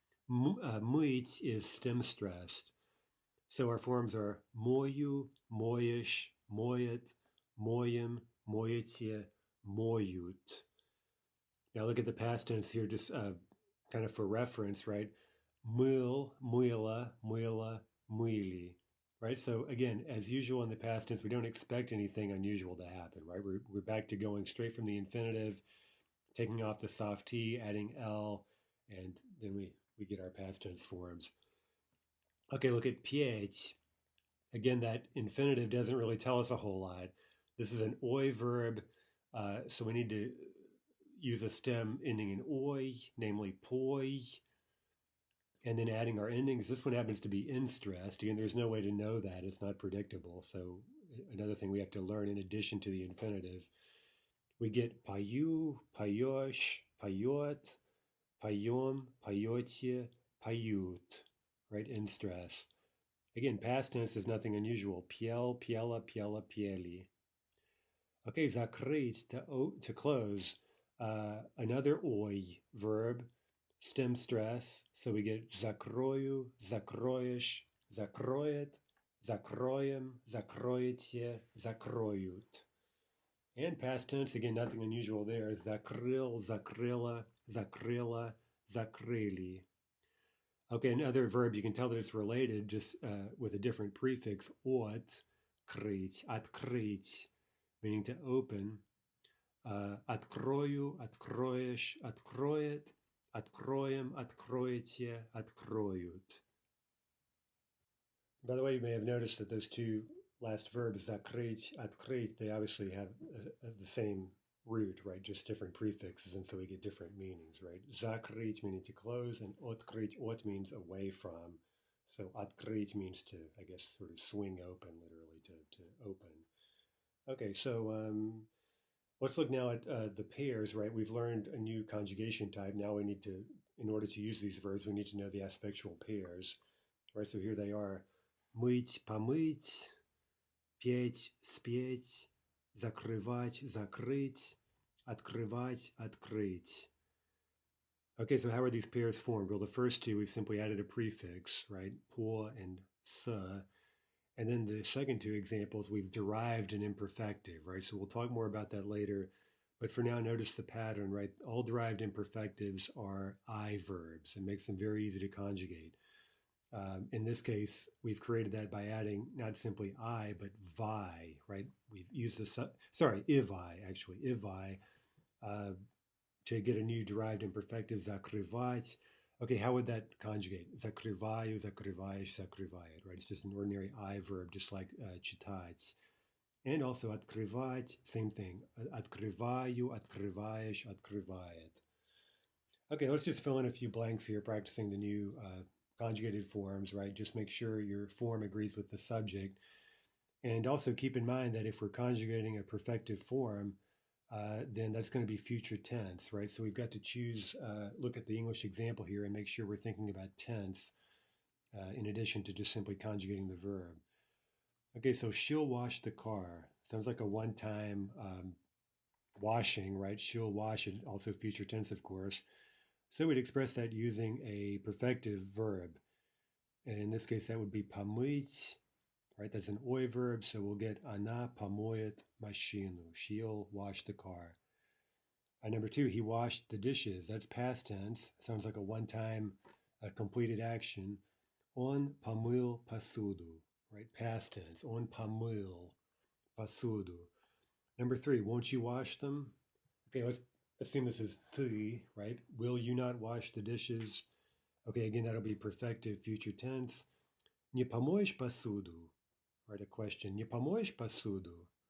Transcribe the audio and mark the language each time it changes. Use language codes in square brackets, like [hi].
[en] Muit is stem stressed. So our forms are [ru] moyu, moyish, moyet, moyim, moyetie, moyut. [en] Now look at the past tense here, just kind of for reference, right? [ru] Мыл, мыла, мыла, мыли, right? [en] So again, as usual in the past tense, we don't expect anything unusual to happen, right? We're back to going straight from the infinitive, taking off the soft T, adding L, and then we get our past tense forms. Okay, look at pieć. Again, that infinitive doesn't really tell us a whole lot. This is an oi verb, so we need to use a stem ending in oi, namely poi, and then adding our endings. This one happens to be in-stressed. Again, there's no way to know that. It's not predictable. So another thing we have to learn in addition to the infinitive. We get [ru] пою, поешь, поет, поем, поете, поют, right? [en] In stress. Again, past tense is nothing unusual. [ru] Пел, пела, пела, пели. [en] Okay, закрыть, to close. Another oi verb, stem stress. So we get [ru] закрою, закроешь, закроет, закроем, закроете, закроют. [en] And past tense, again, nothing unusual there. [ru] Закрыл, закрыла, закрыла, закрыли. [en] Okay, another verb, you can tell that it's related just with a different prefix, от, крыть, открыть, meaning to open. [ru] Открою, откроешь, откроет, откроем, откроете, откроют. [en] By the way, you may have noticed that those two last verbs, закрыть, открыть, they obviously have the same root, right? Just different prefixes, and so we get different meanings, right? Закрыть meaning to close, and открыть, от means away from. So открыть means to, I guess, sort of swing open, literally to open. Okay, so let's look now at the pairs, right? We've learned a new conjugation type. Now we need to, in order to use these verbs, we need to know the aspectual pairs, right? So here they are. [ru] Мыть, помыть, петь, спеть, закрывать, закрыть, открывать, открыть. [en] Okay, so how are these pairs formed? Well, the first two, we've simply added a prefix, right? По and с. And then the second two examples, we've derived an imperfective, right? So we'll talk more about that later. But for now, notice the pattern, right? All derived imperfectives are I verbs. It makes them very easy to conjugate. In this case, we've created that by adding not simply I, but vi, right? We've used ivi, actually, ivi, to get a new derived imperfective, zakryvать. Okay, how would that conjugate? [ru] Закрываю, закрываешь, закрывает, [en] right? It's just an ordinary I verb, just like читать. And also открывать, same thing. [ru] Открываю, открываешь, открывает. [en] Okay, let's just fill in a few blanks here, practicing the new conjugated forms, right? Just make sure your form agrees with the subject. And also keep in mind that if we're conjugating a perfective form, then that's going to be future tense, right? So we've got to choose, look at the English example here and make sure we're thinking about tense in addition to just simply conjugating the verb. Okay, so she'll wash the car. Sounds like a one-time washing, right? She'll wash it, also future tense, of course. So we'd express that using a perfective verb. And in this case, that would be помыть, right? That's an oi verb, so we'll get [ru] она помоет машину. [en] She'll wash the car. Number two, he washed the dishes. That's past tense. Sounds like a one-time completed action. [ru] Он помыл посуду, right? [en] Past tense. [ru] Он помыл посуду. [en] Number three, won't you wash them? Okay, let's assume this is ты, right? Will you not wash the dishes? Okay, again, that'll be perfective future tense. [ru] Не помоешь посуду? [en] Right, a question. [ru] Не помоешь посуду?